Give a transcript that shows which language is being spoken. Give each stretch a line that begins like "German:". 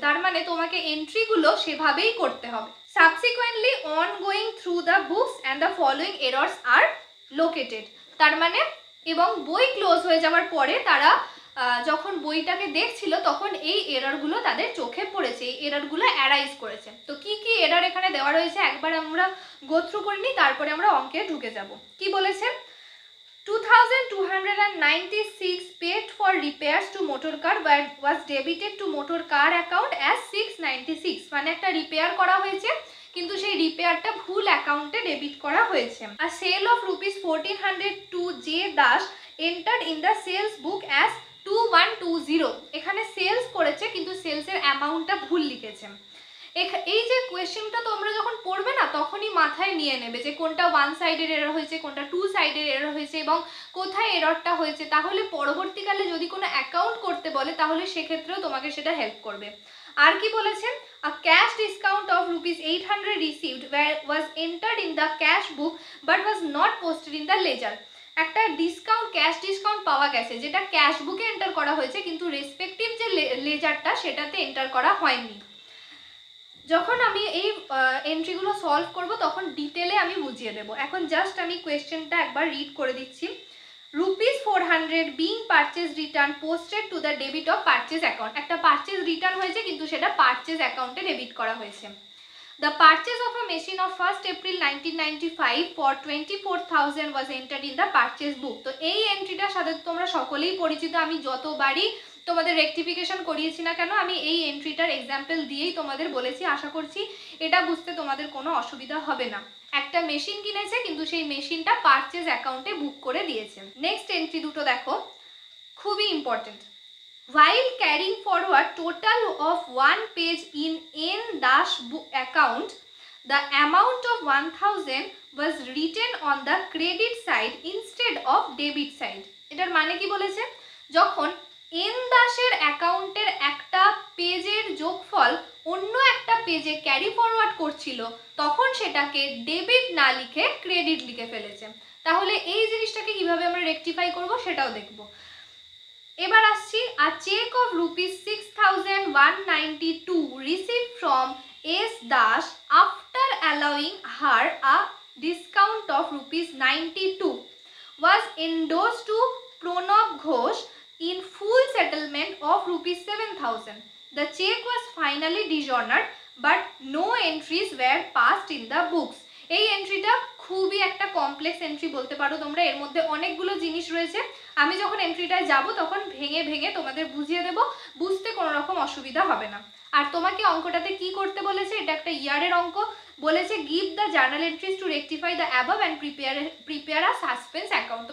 Bangla: তার মানে তোমাকে এন্ট্রিগুলো সেভাবেই করতে হবে।
English: Subsequently on going through the books and the following errors are located.
Bangla: তার মানে এবং বই ক্লোজ হয়ে যাওয়ার পরে তারা যখন বইটাকে দেখছিল তখন এই এররগুলো তাদের চোখে পড়েছে, এই এররগুলো অ্যারাইজ করেছে। তো কি কি এরর এখানে দেওয়া রয়েছে একবার আমরা গো থ্রু করে নিই, তারপরে আমরা অঙ্কে ঢুকে যাব। কি বলেছে?
English: 2296 paid for repairs to motor car was debited to motor car account as 696।
Bangla: মানে একটা রিপেয়ার করা হয়েছে কিন্তু সেই রিপেয়ারটা ভুল অ্যাকাউন্টে ডেবিট করা হয়েছে।
English: আর sale of ₹1400 to J Das entered in the sales book as 2120।
Bangla: এখানে সেলস করেছে কিন্তু সেলসের অ্যামাউন্টটা ভুল লিখেছে। এই যে কোয়েশ্চেনটা তোমরা যখন পড়বে না তখনই মাথায় নিয়ে নেবে যে কোনটা 1 সাইডের এরর হয়েছে, কোনটা 2 সাইডের এরর হয়েছে এবং কোথায় এররটা হয়েছে। তাহলে পরবর্তীকালে যদি কোনো অ্যাকাউন্ট করতে বলে তাহলে সেক্ষেত্রেও তোমাকে সেটা হেল্প করবে। আর কি বলেছেন?
English: A cash discount of ₹800 received was entered in the cash book but was not posted in the ledger।
Bangla: একটা ডিসকাউন্ট, ক্যাশ ডিসকাউন্ট পাওয়া গেছে যেটা ক্যাশ বুকে এন্টার করা হয়েছে কিন্তু রেসপেক্টিভ যে লেজারটা সেটাতে এন্টার করা হয়নি। যখন আমি এই এন্ট্রিগুলো সলভ করব তখন ডিটেলে আমি বুঝিয়ে দেবো। এখন জাস্ট আমি কোয়েশ্চেনটা একবার রিড করে দিচ্ছি।
English: ₹400 being purchase return posted to the debit of purchase account।
Bangla: একটা পারচেজ রিটার্ন হয়েছে কিন্তু সেটা পারচেজ অ্যাকাউন্টে ডেবিট করা হয়েছে।
English: The purchase of a machine of 1st April 1995 for 24,000 was entered in the purchase book।
Bangla: তো এই এন্ট্রিটার সাথে তোমরা সকলেই পরিচিত। আমি যতবারই তোমাদের রেকটিফিকেশন করিয়েছি না কেন আমি এই এন্ট্রিটার এক্সাম্পল দিয়েই তোমাদের বলেছি। আশা করছি এটা বুঝতে তোমাদের কোনো অসুবিধা হবে না। একটা মেশিন কিনেছে কিন্তু সেই মেশিনটা পারচেজ অ্যাকাউন্টে বুক করে দিয়েছে। নেক্সট এন্ট্রি দুটো দেখো, খুবই important.
English: while carrying forward total of 1 page in N dash book account, the amount of 1000 was written on the credit side instead of debit side.
Bangla: এটার মানে কি বলেছে, যখন এন দাসের অ্যাকাউন্টের একটা পেজের যোগফল অন্য একটা পেজে ক্যারি ফরওয়ার্ড করছিল, তখন সেটাকে ডেবিট না লিখে ক্রেডিট লিখে ফেলেছে। তাহলে এই জিনিসটাকে কিভাবে আমরা রেকটিফাই করব সেটাও দেখব। এবার আসছি,
English: A cheque of ₹6,192 received from S. Dash after allowing her a discount of ₹92 was endorsed to Pranab Ghosh in full settlement of ₹7,000. The check was finally dishonored but no entries were passed in the books.
Bangla: এই এন্ট্রিটা খুবই একটা complex entry বলতে পারো তোমরা, এর মধ্যে অনেকগুলো জিনিস রয়েছে। আমি যখন এন্ট্রিটায় যাব তখন ভেঙে ভেঙে তোমাদের বুঝিয়ে দেব, বুঝতে কোনো রকম অসুবিধা হবে না। আর তোমাকে অঙ্কটাতে কি করতে বলেছে, এটা একটা ইয়ারের অঙ্ক বলেছে,
English: Give the journal entries to rectify the above and prepare a suspense account.